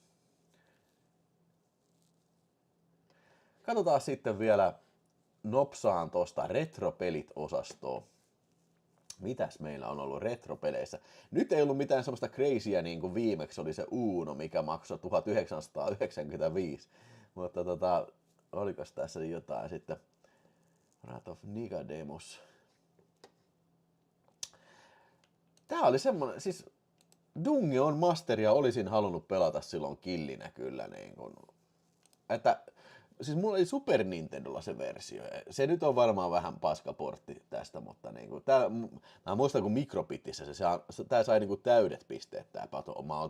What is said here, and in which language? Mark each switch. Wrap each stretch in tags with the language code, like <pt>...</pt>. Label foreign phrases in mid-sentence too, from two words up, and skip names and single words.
<fi>Katsotaan sitten vielä nopsaan tosta retropelit-osastoa. Mitäs meillä on ollut retropeleissä? Nyt ei ollut mitään semmoista crazyä niin kuin viimeksi oli se Uno, mikä maksoi 1995. Mutta olikos tässä jotain sitten? Wrath of Nicodemus. Tää oli semmonen, siis Dungeon Masteria olisin halunnut pelata silloin killinä kyllä niin kuin, että siis mulla oli Super Nintendolla se versio. Se nyt on varmaan vähän paskaportti tästä, mutta niinku mä muistan kun Microbitissä tää sai niinku täydet pisteet tää Pato-Mauta.</fi>